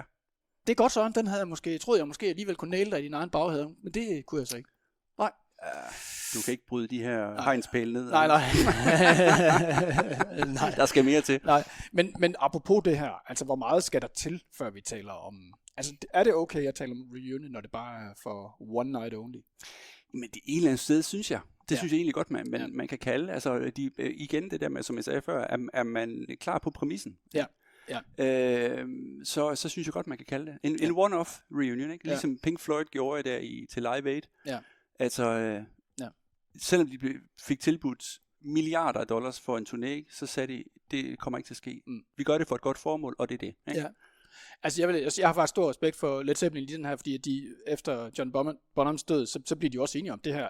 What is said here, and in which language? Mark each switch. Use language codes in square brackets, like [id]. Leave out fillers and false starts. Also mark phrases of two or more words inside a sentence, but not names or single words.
[da] Det er godt sådan, den havde troede jeg måske alligevel kunne næle dig i din egen baghave, men det kunne jeg så ikke. Nej. Du kan ikke bryde de her hegnspæle ned. Nej. Nej. Der skal mere til. Nej, men apropos det her, altså hvor meget skal der til, før vi taler om... Altså er det okay at tale om reunion, når det bare er for [en] one night only? [da] Men det ene eller andet sted, synes jeg. Det synes jeg egentlig godt, man kan kalde. Altså igen det der med, som jeg sagde før, er man klar på præmissen? Ja. Så synes jeg godt, man kan kalde det. En [en] one-off reunion, [da] ikke? Ligesom Pink Floyd gjorde der til Live Aid. Ja. Altså, selvom de fik tilbudt milliarder af dollars for en turné, så sagde de, det kommer ikke til at ske. Vi gør det for et godt formål, og det er det. Ikke? Ja. Altså, jeg har faktisk stor respekt for Led Zeppelin i den her, fordi at de efter John Bonhams død, så bliver de også enige om det her.